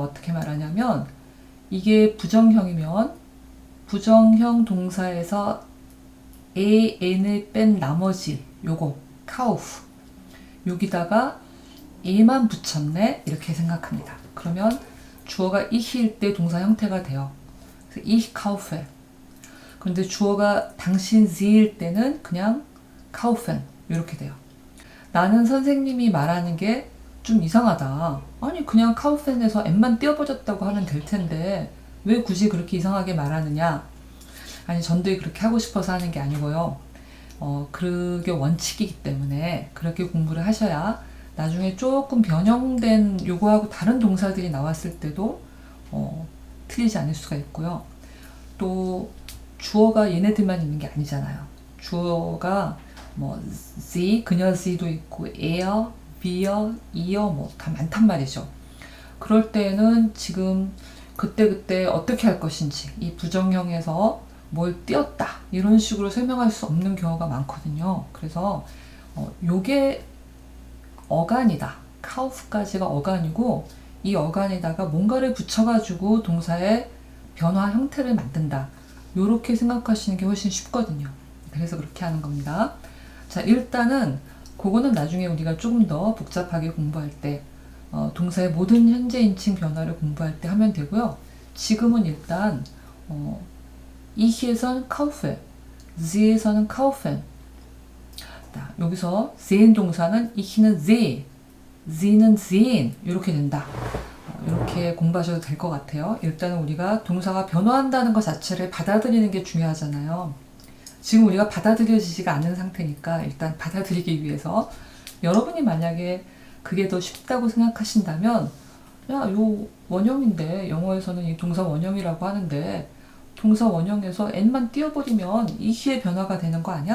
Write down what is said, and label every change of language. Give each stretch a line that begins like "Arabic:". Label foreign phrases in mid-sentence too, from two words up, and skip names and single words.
Korean: 어떻게 말하냐면 이게 부정형이면 부정형 동사에서 n을 뺀 나머지 요거 카우프 여기다가 e만 붙였네 이렇게 생각합니다. 그러면 주어가 ich일 때 동사 형태가 돼요.
German: 그래서 ich kaufe.
Korean: 그런데 주어가 당신 sie일 때는 그냥 kaufen 이렇게 돼요. 나는 선생님이 말하는 게 좀 이상하다. 아니 그냥 카우펜에서 n만 띄어버렸다고 하면 될 텐데 왜 굳이 그렇게 이상하게 말하느냐. 아니 전도에 그렇게 하고 싶어서 하는 게 아니고요. 그게 원칙이기 때문에 그렇게 공부를 하셔야 나중에 조금 변형된 요거하고 다른 동사들이 나왔을 때도 틀리지 않을 수가 있고요. 또 주어가 얘네들만 있는 게 아니잖아요. 주어가 뭐 sie, 그녀 sie도 있고
German: er, wir, ihr
Korean: 뭐 다 많단 말이죠. 그럴 때는 지금 그때 어떻게 할 것인지 이 부정형에서 뭘 띄었다 이런 식으로 설명할 수 없는 경우가 많거든요. 그래서 요게 어간이다. 카우프까지가 어간이고 이 어간에다가 뭔가를 붙여가지고 동사의 변화 형태를 만든다. 요렇게 생각하시는 게 훨씬 쉽거든요. 그래서 그렇게 하는 겁니다. 자, 일단은 그거는 나중에 우리가 조금 더 복잡하게 공부할 때 동사의 모든 현재 인칭 변화를 공부할 때 하면 되고요. 지금은 일단 ich에서는 kaufe, sie에서는 kaufen. 여기서 sehen 동사는 ich는 sehe, sie는 sehen 이렇게 된다. 이렇게 공부하셔도 될 것 같아요. 일단은 우리가 동사가 변화한다는 것 자체를 받아들이는 게 중요하잖아요. 지금 우리가 받아들여지지가 않은 상태니까 일단 받아들이기 위해서 여러분이 만약에 그게 더 쉽다고 생각하신다면 야, 요 원형인데 영어에서는 이 동사 원형이라고 하는데 동사 원형에서 n만 띄워버리면 이시의 변화가 되는 거 아니야?